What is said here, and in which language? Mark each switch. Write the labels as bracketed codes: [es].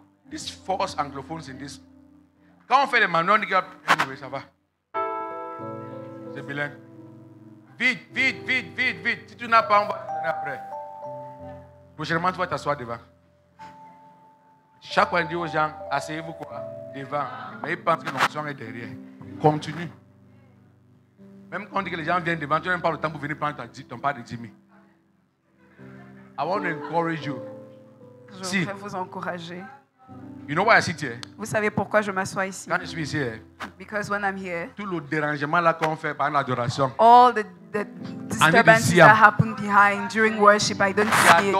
[en] This force anglophones in this. [fr] Quand on fait les manuels, on dit anyway, ça va. C'est bilingue. Vite, vite, vite, vite, vite. Si tu n'as pas, on va te donner après. Prochainement, tu vas t'asseoir devant. Chaque fois, on dit aux gens, asseyez-vous quoi? Devant. Mais ils pensent que l'onction est derrière. Continue. Même quand on dit que les gens viennent devant, tu n'as même pas le temps pour venir prendre ton part de 10 000. [en] I want to encourage you. [fr] Je voudrais vous encourager. [en] You know why I sit here? [fr] Vous savez pourquoi je m'assois ici? Quand je suis ici, [en] Because when I'm here, [fr] tout le dérangement là qu'on fait pendant l'adoration, [en] all the disturbances that happen behind during worship, I don't see